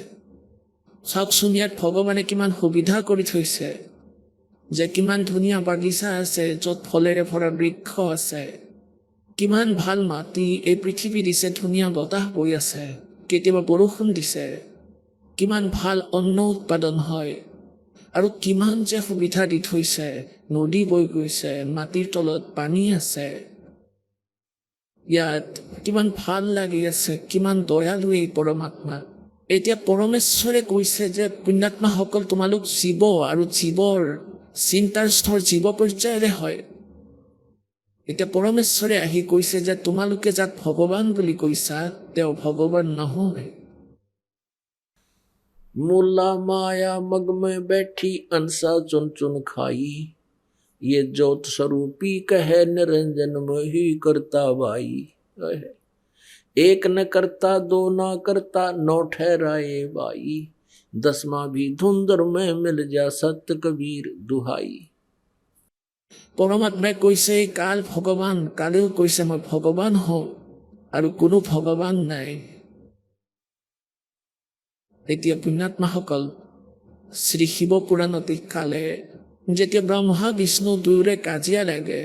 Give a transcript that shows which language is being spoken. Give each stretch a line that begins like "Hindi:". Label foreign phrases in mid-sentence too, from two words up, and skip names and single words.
Assamese: চাওকচোন ইয়াত ভগৱানে কিমান সুবিধা কৰি থৈছে, যে কিমান ধুনীয়া বাগিচা আছে য'ত ফলেৰে ভৰা বৃক্ষ আছে, কিমান ভাল মাটি এই পৃথিৱী দিছে, ধুনীয়া বতাহ বৈ আছে, কেতিয়াবা বৰষুণ দিছে, কিমান ভাল অন্ন উৎপাদন হয়, আৰু কিমান যে সুবিধা দি থৈছে, নদী বৈ গৈছে, মাটিৰ তলত পানী আছে, ইয়াত কিমান ভাল লাগি আছে, কিমান দয়ালু এই পৰমাত্মা। এতিয়া পৰমেশ্বৰে কৈছে যে পুণ্যাত্মাসকল তোমালোক জীৱ, আৰু জীৱৰ চিন্তাৰ স্তৰ জীৱ পৰ্যায়ৰে হয়। এতিয়া পৰমেশ্বৰে আহি কৈছে যে তোমালোকে যাক ভগৱান বুলি কৈছা তেওঁ ভগৱান নহয়।
Hindi: मुला माया मग में बैठी अंसा चुन चुन खाई, ये ज्योत स्वरूपी कहे निरंजन में ही करता भाई। एक न करता दो ना करता नौ ठहराए भाई, दसवां भी धुंधर में मिल जा सत्य कबीर दुहाई।
Assamese: পৰমাত্মাই কৈছে কাল ভগৱান, কালেও কৈছে মই ভগৱান হওঁ আৰু কোনো ভগৱান নাই। এতিয়া পুণ্যাত্মাসকল, শ্ৰী শিৱ পুৰাণত কালে যেতিয়া ব্ৰহ্মা বিষ্ণু দুয়োৰে কাজিয়া লাগে,